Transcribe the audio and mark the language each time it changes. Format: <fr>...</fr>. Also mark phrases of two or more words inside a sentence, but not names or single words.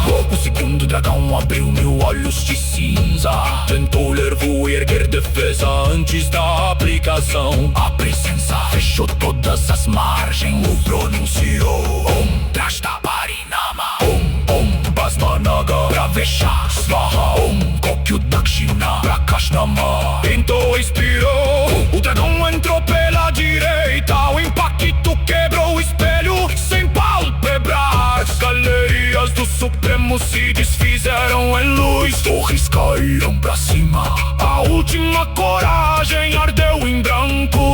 <pt>O segundo dragão abriu 1000 olhos de cinza, tentou ler voo e erguer defesa antes da aplicação. A presença fechou todas as margens. O pronunciou</pt> <sa>Om Drashtaparinama, Om Basmanaga Pravesha Svaha, Om Kokyu Dakshina Prakashnama.</sa> <pt>Então expirou. O dragão entrou pela direita, o impacto quebrou o espelho sem pálpebras. As galerias do Supremo se desfizeram em luz, torres caíram pra cima, a última coragem ardeu em branco.</pt>